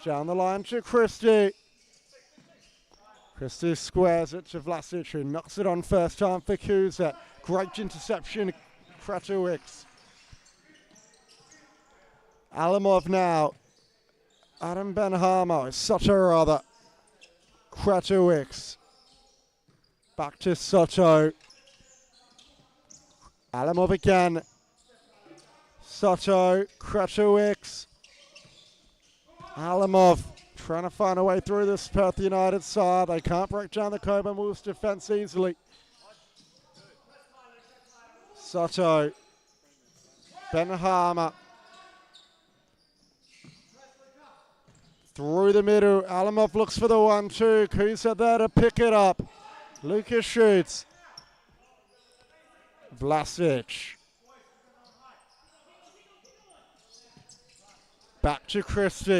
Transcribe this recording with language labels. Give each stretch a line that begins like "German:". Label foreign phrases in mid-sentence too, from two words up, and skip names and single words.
English: Down the line to Christie. Christie squares it to Vlasic, who knocks it on first time for Kuza. Great interception, Kratovics. Alamov now. Adam Benhamo, Soto rather. Kratovics. Back to Soto. Alamov again. Soto, Kratovics. Alamov trying to find a way through this Perth United side. They can't break down the Cockburn Wolves defence easily. Soto. Benhama. Through the middle. Alamov looks for the 1-2. Kuza there to pick it up. Lucas shoots. Vlasic. Back to Christie.